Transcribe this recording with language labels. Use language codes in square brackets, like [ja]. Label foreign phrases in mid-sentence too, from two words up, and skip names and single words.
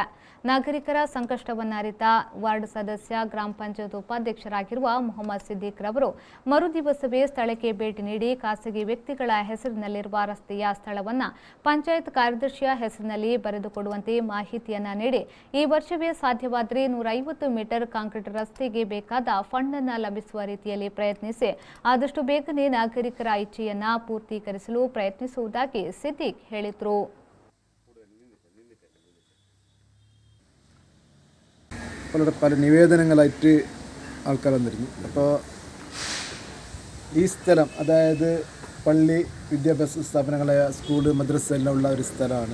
[kn] ನಾಗರಿಕರ ಸಂಕಷ್ಟವನ್ನರಿತ ವಾರ್ಡ್ ಸದಸ್ಯ ಗ್ರಾಮ ಪಂಚಾಯತ್ ಉಪಾಧ್ಯಕ್ಷರಾಗಿರುವ ಮೊಹಮ್ಮದ್ ಸಿದ್ದಿಕ್ ರವರು ಮರುದಿವಸವೇ ಸ್ಥಳಕ್ಕೆ ಭೇಟಿ ನೀಡಿ ಖಾಸಗಿ ವ್ಯಕ್ತಿಗಳ ಹೆಸರಿನಲ್ಲಿರುವ ರಸ್ತೆಯ ಸ್ಥಳವನ್ನ ಪಂಚಾಯತ್ ಕಾರ್ಯದರ್ಶಿಯ ಹೆಸರಿನಲ್ಲಿ ಬರೆದುಕೊಡುವಂತೆ ಮಾಹಿತಿಯನ್ನ ನೀಡಿ ಈ ವರ್ಷವೇ ಸಾಧ್ಯವಾದರೆ 150 ಮೀಟರ್ ಕಾಂಕ್ರೀಟ್ ರಸ್ತೆಗೆ ಬೇಕಾದ ಫಂಡ್ ಅನ್ನು ಲಭಿಸುವ ರೀತಿಯಲ್ಲಿ ಪ್ರಯತ್ನಿಸಿ ಆದಷ್ಟು ಬೇಗನೆ ನಾಗರಿಕರ ಇಚ್ಛೆಯನ್ನ ಪೂರ್ತೀಕರಿಸಲು ಪ್ರಯತ್ನಿಸುವುದಾಗಿ സിദ്ദീഖ് ಹೇಳಿದರು. [ml] പല നിവേദനങ്ങളായിട്ട് ആൾക്കാർ വന്നിരുന്നു. അപ്പോൾ ഈ സ്ഥലം അതായത് പള്ളി വിദ്യാഭ്യാസ സ്ഥാപനങ്ങളായ സ്കൂള് മദ്രസ എല്ലാം ഉള്ള ഒരു സ്ഥലമാണ്.